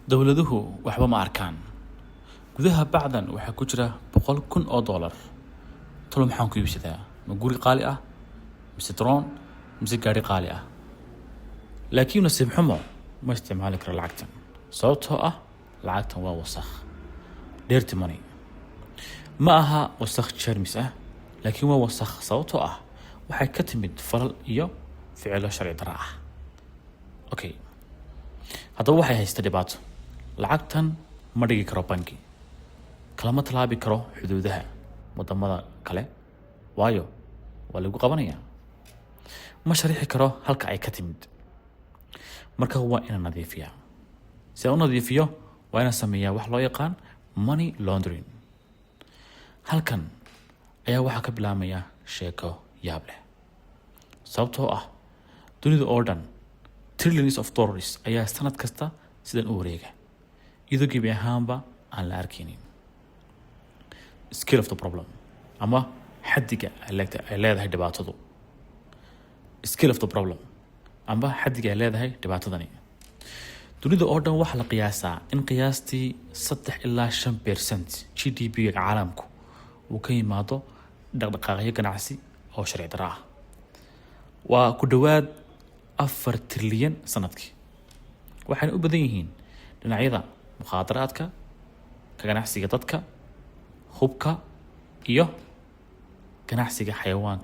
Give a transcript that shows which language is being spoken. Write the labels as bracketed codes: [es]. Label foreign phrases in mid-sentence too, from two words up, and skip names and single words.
[so] dowladuhu waxba ma arkaan gudaha bacdan waxaa ku jira $100,000 talo maxaan ku iibsadaa ma guri qaali ah mise drone mise gaari qaali ah laakiin nasiib xumo ma isticmaali karo lacagtan sababtoo ah lacagtan waa wasakh [en] dirty money [so] ma aha wasakh jermis ah laakiin waa wasakh sababtoo ah waxay ka timid falal iyo ficilo sharci darro ah okay haddaba waxay haysta dhibaato lacagtan ma dhigi karo bangi kalama talaabi karo xuduudaha wadamada kale waayo waa lagu qabanaya ma sharixi karo halka ay ka timid marka waa inaan nadiifiyaa si aan u nadiifiyo waa inaan sameeyaa wax loo yaqaan [en] money laundering [so] halkan ayaa waxaa ka bilaabmaya sheeko yaab leh sababtoo ah dunida oo dhan [en] trillions of dollars [so] ayaa sanad kasta sidan u wareega iyadoo gebi ahaanba aan la arkaynin [en] scale of the problem [so] ama xaddiga ay leedahay dhibaatadu scale [en] of the problem [so] ama xaddiga ay leedahay dhibaatadani dunida oo dhan waxaa la qiyaasaa in qiyaastii 3 ilaa 5% GDP-ga caalamku uu ka yimaado dhaqdhaqaaqyo ganacsi oo sharci darro ah waa ku dhowaad 4 trilyan sanadkii waxayna u badan yihiin dhinacyada mukhaadaraadka ka ganacsiga dadka hubka iyo ganacsiga xayawaanka